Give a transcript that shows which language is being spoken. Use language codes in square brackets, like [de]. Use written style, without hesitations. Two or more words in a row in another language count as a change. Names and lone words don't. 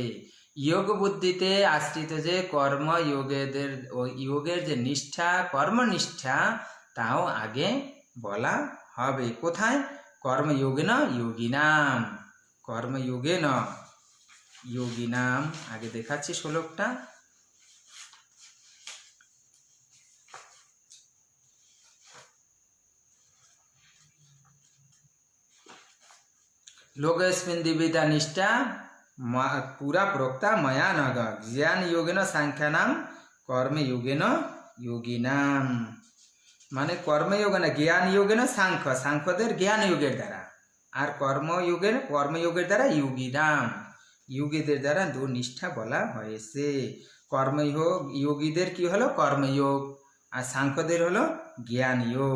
[bn] যোগ বুদ্ধিতে আশ্রিত যে কর্মযোগেদের যোগের যে নিষ্ঠা কর্মনিষ্ঠা তাও আগে বলা হবে। কোথায়? [sa] কর্মযোগেন যোগিনাম, কর্মযোগেন যোগিনাম। [bn] আগে দেখাচ্ছি শ্লোকটা। [sa] लोकेस्मिन् द्विविधा निष्ठा पूरा प्रोक्ता मया नग ज्ञान योगेन सांख्यानाम कर्मयोगेन योगिनाम। [bn] মানে কর্মযোগে না জ্ঞান যোগে না সাংখ্য সাংখ্যদের জ্ঞান যোগের দ্বারা আর কর্মযোগের দ্বারা যোগীনাম যোগীদের দ্বারা দু নিষ্ঠা বলা হয়েছে। কর্মযোগ যোগীদের কি হলো কর্মযোগ আর সাংখ্যদের হলো জ্ঞান যোগ।